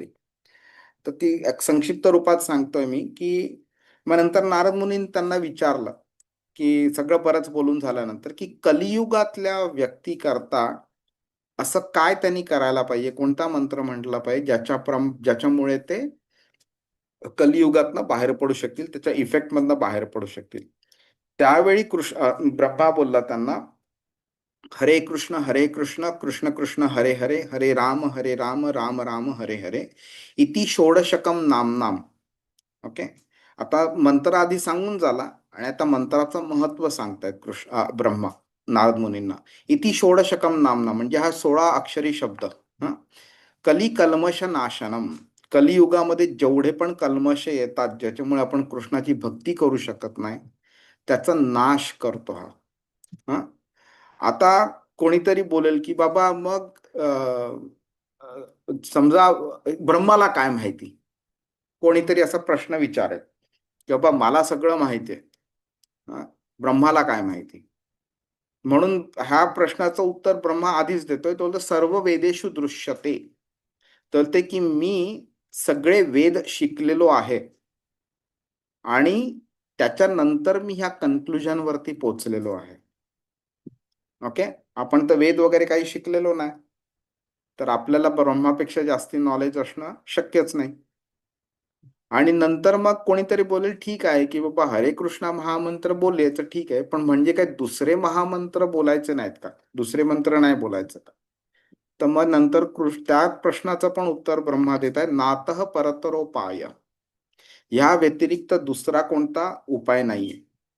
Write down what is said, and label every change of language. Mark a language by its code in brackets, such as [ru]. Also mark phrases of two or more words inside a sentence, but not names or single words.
[mr] तर ती एक संक्षिप्त रूपात सांगतोय मी की मग नंतर नारद मुनींनी त्यांना विचारलं की सगळं बरंच बोलून झाल्यानंतर की कलियुगातल्या व्यक्ती करता असं काय त्यांनी करायला पाहिजे, कोणता मंत्र म्हटला पाहिजे ज्याच्यामुळे ते कलियुगातनं बाहेर पडू शकतील, त्याच्या इफेक्टमधनं बाहेर पडू शकतील. त्यावेळी ब्रह्मा बोलला त्यांना, [sa] हरे कृष्ण कृष्ण कृष्ण हरे हरे, हरे राम राम राम हरे हरे, इति षोडशकम नाम. [mr] ओके, आता मंत्र आधी सांगून झाला आणि आता मंत्राचं महत्व सांगतायत ब्रह्मा नारद मुनींना. [sa] इति षोडशकम नामना [mr] म्हणजे हा 16 अक्षरी शब्द. हा, [sa] कली कल्मश नाशनम, [mr] कलियुगामध्ये जेवढे पण कल्मश येतात ज्याच्यामुळे आपण कृष्णाची भक्ती करू शकत नाही, त्याचा नाश करतो हा. हा, आता कोणीतरी बोलेल की बाबा मग समजा ब्रह्माला काय माहिती, कोणीतरी असा प्रश्न विचारेल की बाबा मला सगळं माहिती आहे, ब्रह्माला काय माहिती? म्हणून ह्या प्रश्नाचं उत्तर ब्रह्मा आधीच देतोय. तो म्हणतो [sa] सर्व वेदेषु दृश्यते, [mr] तर ते की मी सगळे वेद शिकलेलो आहे आणि त्याच्यानंतर मी ह्या कन्क्लुजन वरती पोचलेलो आहे. ओके, आपण तर वेद वगैरे काही शिकलेलो नाही, तर आपल्याला ब्रह्मापेक्षा जास्ती नॉलेज असणं शक्यच नाही. आणि नंतर मग कोणीतरी बोलेल ठीक आहे की बाबा हरे कृष्णा महामंत्र बोलले तर ठीक आहे, पण म्हणजे काय दुसरे महामंत्र बोलायचे नाहीत का, दुसरे मंत्र नाही बोलायचं का? तर मग नंतर त्या प्रश्नाचं पण उत्तर ब्रह्मा देत आहे, [sa] नातः परतरोपाय, [mr] या व्यतिरिक्त दुसरा कोणता उपाय नाहीये.